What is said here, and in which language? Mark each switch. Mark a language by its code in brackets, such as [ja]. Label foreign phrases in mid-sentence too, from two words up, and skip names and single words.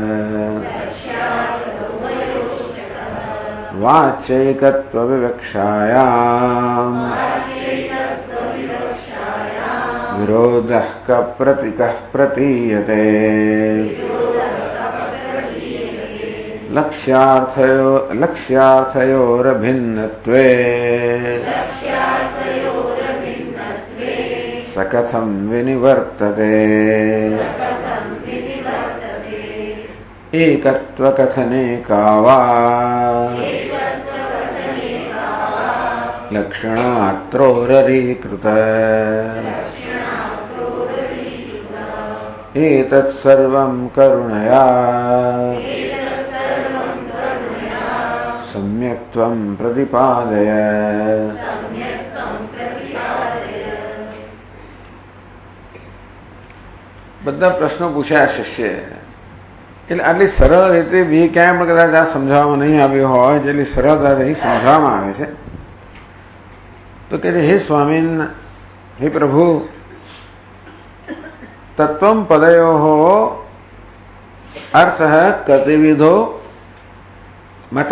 [sa] વાચ્યૈકત્વ વિવક્ષાયામ વિરોધઃ કપ્રતિકઃ પ્રતીયતે લક્ષ્યાર્થયોરભિન્નત્વે सकथं विनिवर्तते एकत्वकथने का वा लक्षणात्रोररीकृत एतत्सर्वं करुणया सम्यक्त्वं प्रतिपादय. [gu] બધા પ્રશ્નો પૂછ્યા શિષ્ય, એટલે આટલી સરળ રીતે બી ક્યાંય પણ કદાચ આ સમજાવવામાં નહીં આવ્યો હોય, જેટલી સરળતાથી સમજાવવામાં આવે છે. તો કે [sa] હે સ્વામીન, હે પ્રભુ, તત્વમ પદયો અર્થ કતિવિધો મત.